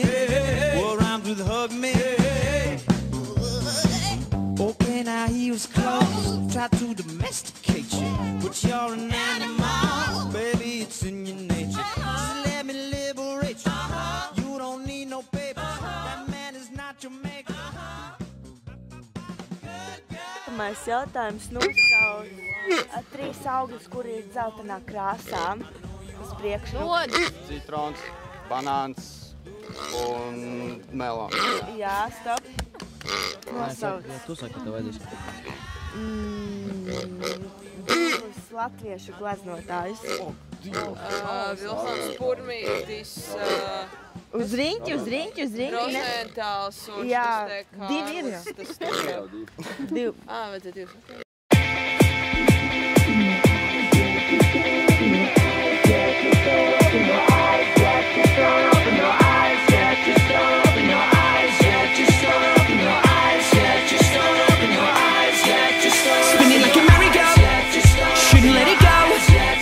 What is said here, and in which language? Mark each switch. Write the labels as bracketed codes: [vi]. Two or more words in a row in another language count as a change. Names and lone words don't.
[en] What rhymes with hug me? Okay, now he was close. Tried to domesticate you, but you're an animal. Baby, it's in your nature. Just let me liberate you. You don't need no paper. That man is not your maker. [lv] Nākamais jautājums nosauc 3 augļus, kuri ir dzeltenā krāsā. Uz priekšu. Citrons, banāns un melons. Jā, stop. Nosauc. Tu saki, ka tev vajadzēs. Divus latviešu glaznotājus. Vilsons Purmītis. Uz riņķi, uz riņķi, uz riņķi. Rozentāls un Jā, Štekārs. 2 ir. Divi. Vajadzēja 2. [en] Spinning like a merry-go, shouldn't let it go.